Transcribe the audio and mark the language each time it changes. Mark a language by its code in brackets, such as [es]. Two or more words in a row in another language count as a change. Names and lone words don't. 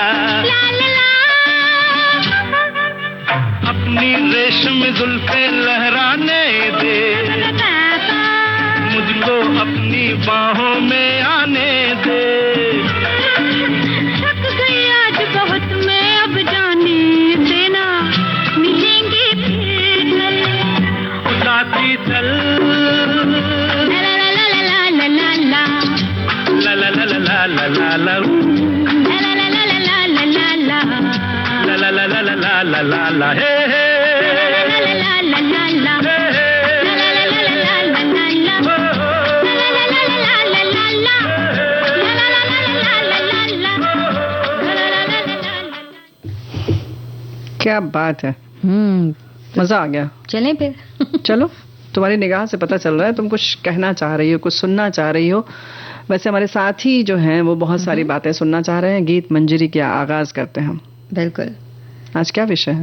[hi] अपनी रेशमी जुल्फे लहराने दे, मुझको अपनी बाहों में आने दे, थक गई आज बहुत मैं अब जाने देना, मिलेंगे फिर कल, साथी चल, ला ला ला ला ला ला ला ला, ला ला ला ला ला ला ला, ला ला ला ला ला ला ला ला, ला ला ला ला ला ला ला ला, हे हे, ला ला ला ला ला ला ला, हे हे, ला ला ला ला ला ला ला, ला ला ला ला ला ला ला, ला ला ला ला ला ला ला, ला ला ला ला ला। क्या बात है, मजा आ गया। चलें फिर। चलो, तुम्हारी निगाह से पता चल रहा है तुम कुछ कहना चाह रही हो, कुछ सुनना चाह रही हो। वैसे हमारे साथी जो हैं वो बहुत सारी बातें सुनना चाह रहे हैं। गीत मंजरी का आगाज करते हैं हम। बिल्कुल। आज क्या विषय है?